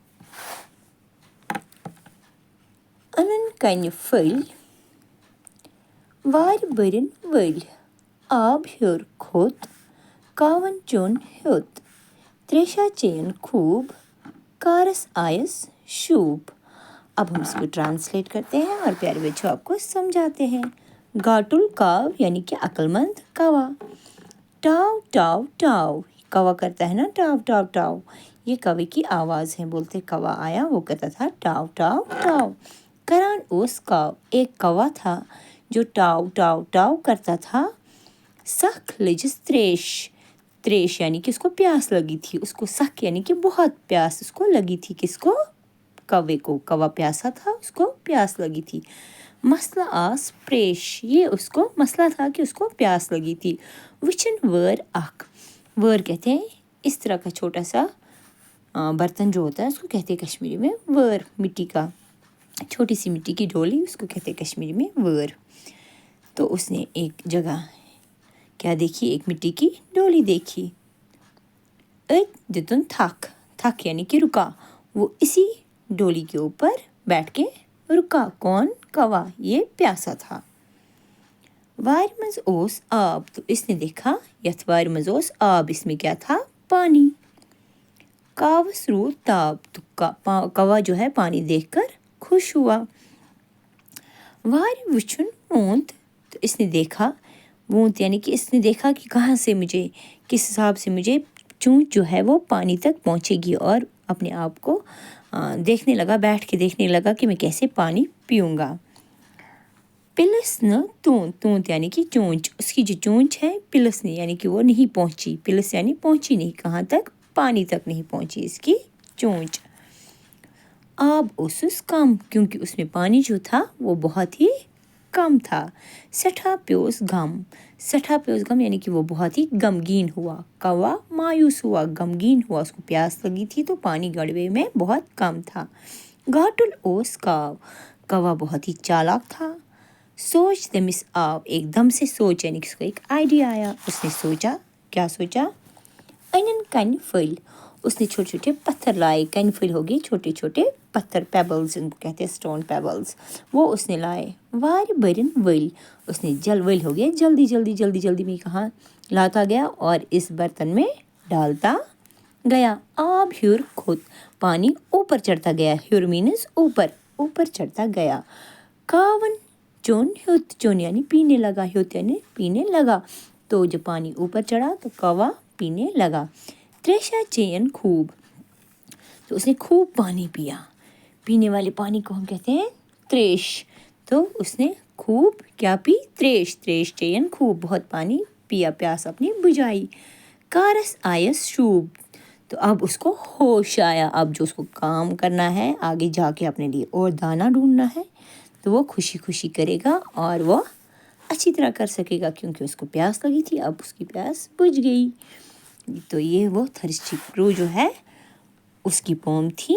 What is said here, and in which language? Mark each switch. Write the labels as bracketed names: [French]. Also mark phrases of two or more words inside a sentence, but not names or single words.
[Kashmiri] أنُن کنہِ پھٔلۍ وارِ بٔرِن ؤلۍ، آب ہیوٚر کھوٚت کاوَن چوٚن ہیوٚت، تریشا چین خوب کارس آیس شوب۔ [Urdu] اب ہم اس کو ٹرانسلیٹ کرتے ہیں اور پیارے بچوں آپ کو سمجھاتے ہیں۔ گاٹل کاو یعنی کہ عقلمند کوا۔ ٹاو ٹاو ٹاو، کوا کرتا ہے نا ٹاو ٹاو ٹاو، یہ کوے کی آواز ہے۔ بولتے کوا آیا وہ کرتا تھا ٹاو ٹاو ٹاو۔ [Kashmiri] کران اوس کاو، [Urdu] ایک کوا تھا جو ٹاو ٹاو ٹاو کرتا تھا۔ [Kashmiri] سخ لجس تریش، [Urdu] تریش یعنی کہ اس کو پیاس لگی تھی، اس کو سخ یعنی کہ بہت پیاس اس کو لگی تھی۔ کس کو؟ کوے کو۔ کوا پیاسا تھا، اس کو پیاس لگی تھی۔ [Kashmiri] مسئلہ آس پریش، [Urdu] یہ اس کو مسئلہ تھا کہ اس کو پیاس لگی تھی۔ [Kashmiri] وچن ور اخ، [Urdu] ور کہتے ہیں اس طرح کا چھوٹا سا برتن جو ہوتا ہے اس کو کہتے ہیں کشمیری میں ور، مٹی کا چھوٹی سی مٹی کی ڈولی، اس کو کہتے ہیں کشمیری میں ور۔ تو اس نے ایک جگہ کیا دیکھی؟ ایک مٹی کی ڈولی دیکھی۔ [Kashmiri] دتن تھک، [Urdu] تھک یعنی کہ رکا، وہ اسی ڈولی کے اوپر بیٹھ کے رکا۔ کون؟ کوا، یہ پیاسا تھا۔ [Kashmiri] وارِ منٛز اوس آب، [Urdu] تو اس نے دیکھا [Kashmiri] یتھ وارِ منٛز اوس آب، [Urdu] اس میں کیا تھا؟ پانی۔ [Kashmiri] کاوس روٗد تاب، [Urdu] تو کوا جو ہے پانی دیکھ کر خوش ہوا۔ [Kashmiri] وارِ وٕچھُن ووٚنٛد، [Urdu] تو اس نے دیکھا، ووٚنٛد یعنی کہ اس نے دیکھا کہ کہاں سے مجھے، کس حساب سے مجھے چونچ جو ہے وہ پانی تک پہنچے گی، اور اپنے آپ کو دیکھنے لگا، بیٹھ کے دیکھنے لگا کہ میں کیسے پانی پیوں گا۔ [Kashmiri] پلس نہ توند، [Urdu] توند یعنی کہ چونچ، اس کی جو چونچ ہے پلس نہیں یعنی کہ وہ نہیں پہنچی، پلس یعنی پہنچی نہیں، کہاں تک؟ پانی تک نہیں پہنچی اس کی چونچ۔ [Kashmiri] آب اوسس کم، [Urdu] کیونکہ اس میں پانی جو تھا وہ بہت ہی کم تھا۔ [Kashmiri] سٹھا پیوس غم، سٹھا پیوس غم [Urdu] یعنی کہ وہ بہت ہی غمگین ہوا۔ کوا مایوس ہوا، غمگین ہوا، اس کو پیاس لگی تھی تو پانی گڑوے میں بہت کم تھا۔ [Kashmiri] گاٹل اوس کاو، [Urdu] کوا بہت ہی چالاک تھا۔ [Kashmiri] سوچ تمس آو، [Urdu] ایک دم سے سوچ یعنی کہ اس کو ایک آئیڈیا آیا، اس نے سوچا، کیا سوچا؟ [Kashmiri] انن کن پھل، [Urdu] اس نے چھوٹے چھوٹے پتھر لائے۔ [Kashmiri] کن پھل [Urdu] ہوگی چھوٹے چھوٹے پتھر، پیبلز ان کو کہتے ہیں، [English] stone pebbles, [Urdu] وہ اس نے لائے۔ [Kashmiri] وارِ برن ول، [Urdu] اس نے ول ہو گیا جلدی جلدی جلدی جلدی میں کہاں لاتا گیا اور اس برتن میں ڈالتا گیا۔ [Kashmiri] آب ہیور کھوت، [Urdu] پانی اوپر چڑھتا گیا، ہیور مینز اوپر، اوپر چڑھتا گیا۔ [Kashmiri] کاون چون ہیوت، [Urdu] چون یعنی پینے لگا، ہیوت یعنی پینے لگا، تو جب پانی اوپر چڑھا تو کوا پینے لگا۔ [Kashmiri] تریشا چین خوب، [Urdu] تو اس نے خوب پانی پیا۔ پینے والے پانی کو ہم کہتے ہیں تریش، تو اس نے خوب کیا پی؟ [Kashmiri] تریش، تریش چین خوب، [Urdu] بہت پانی پیا، پیاس اپنی بجھائی۔ [Kashmiri] کارس آیس شوب، [Urdu] تو اب اس کو ہوش آیا، اب جو اس کو کام کرنا ہے آگے جا کے اپنے لیے اور دانہ ڈھونڈنا ہے تو وہ خوشی خوشی کرے گا اور وہ اچھی طرح کر سکے گا، کیونکہ اس کو پیاس لگی تھی، اب اس کی پیاس بجھ گئی۔ تو یہ وہ [English] thirsty crow [Urdu] جو ہے اس کی پوم تھی۔